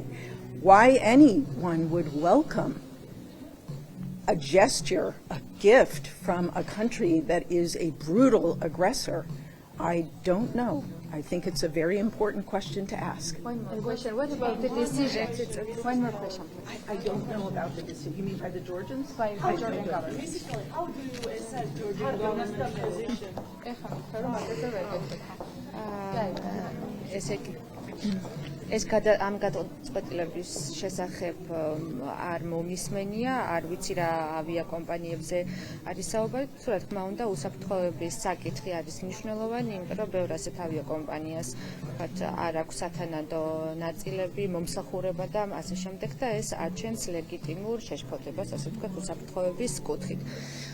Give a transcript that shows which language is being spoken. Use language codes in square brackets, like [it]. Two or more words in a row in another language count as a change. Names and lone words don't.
[en] Why anyone would welcome a gesture, a gift from a country that is a brutal aggressor, I don't know. I think it's a very important question to ask. One more question. What about the decision? One more question. I don't know about the decision. You mean by the Georgians? By the Georgian government. Basically, how do you assess Georgian government's position? [ka] ეს ამ გადაწყვეტილების შესახებ არ მომისმენია, არ ვიცი რა ავიაკომპანიებზე არის საუბარი, თუ რა თქმა უნდა უსაფრთხოების საკითხი არის მნიშვნელოვანი, იმიტომ რომ ბევრ ასეთ ავიაკომპანიას არ აქვს სათანადო ნაწილები, მომსახურება და ასე შემდეგ და ეს აჩენს ლეგიტიმურ შეშფოთებას, ასე ვთქვათ, უსაფრთხოების კუთხით.